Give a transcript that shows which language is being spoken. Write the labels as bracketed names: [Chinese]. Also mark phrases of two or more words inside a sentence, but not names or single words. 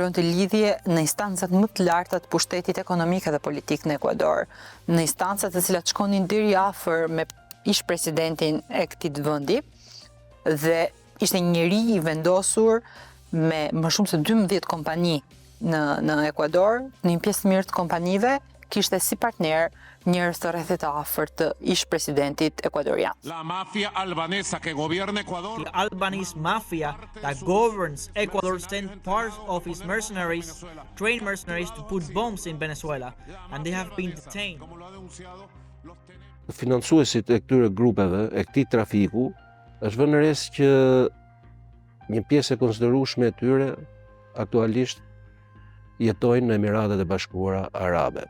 [Albanian] krijonte lidhje në instancat më të larta të pushtetit ekonomik dhe politik në Ekuador, në instancat të cilat shkonin deri afër me ish presidentin e këtij vendi dhe ishte një njeri i vendosur me më shumë se 12 kompani në Ekuador, në një pjesë të mirë të kompanive kishte si partner njerëz të rrethit të afërt të ish presidentit ekuadorian. [Spanish] La mafia albanesa que gobierna Ecuador. [English] The Albanese mafia that governs Ecuador sent part of its mercenaries, trained mercenaries to put bombs in Venezuela, and they have been detained. [Albanian] Financuesit e këtyre grupeve, e këtij trafiku, është vënë re që një pjesë e konsiderueshme e tyre aktualisht jetojnë në Emiratet e Bashkuara Arabe.